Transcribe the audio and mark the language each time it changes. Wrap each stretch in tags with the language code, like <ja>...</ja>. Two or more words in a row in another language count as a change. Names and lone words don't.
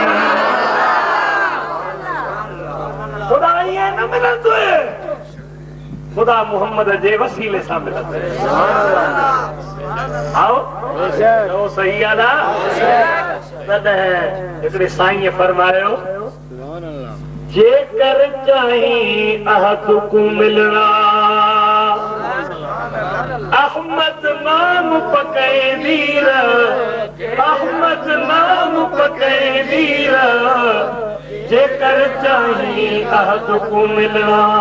<sd>ख़ुदा ईअं न मिलंदो ख़ुदा मोहम्मद जे वसीले सां मिलंदो आओ सही ॻाल्हि आहे तॾहिं हिकिड़े साईं फरमायो</sd> <pa>ਜੇਕਰ ਚਾਹੀ ਅਹਦ ਕੋ ਮਿਲਨਾ ਅਹਿਮਦ ਨਾਮ ਪਕੇ ਵੀਰ ਅਹਿਮਦ ਨਾਮ ਪਕੇ ਵੀਰ ਜੇਕਰ ਚਾਹੀ ਅਹਦ ਕੋ ਮਿਲਨਾ</pa>